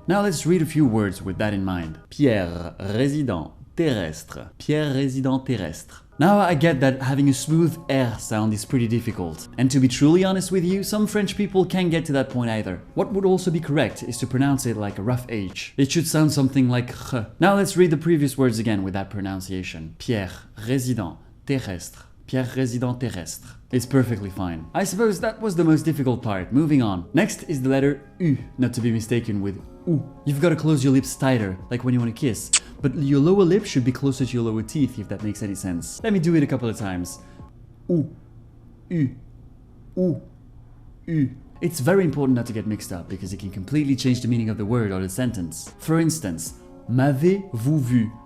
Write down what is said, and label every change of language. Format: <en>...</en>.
<en>Now let's read a few words with that in mind.</en> <fr>Pierre, résident, terrestre. Pierre, résident, terrestre.</fr> <en>Now I get that having a smooth R sound is pretty difficult. And to be truly honest with you, some French people can't get to that point either. What would also be correct is to pronounce it like a rough H. It should sound something like H. Now let's read the previous words again with that pronunciation.</en> <fr>Pierre, résident, terrestre. Pierre, résident, terrestre.</fr> <en>It's perfectly fine. I suppose that was the most difficult part. Moving on. Next is the letter U, not to be mistaken with OU. You've got to close your lips tighter, like when you want to kiss. But your lower lip should be closer to your lower teeth, if that makes any sense. Let me do it a couple of times. OU, U, OU, U. It's very important not to get mixed up, because it can completely change the meaning of the word or the sentence.</en> <fr>For instance, m'avez-vous vu?</fr>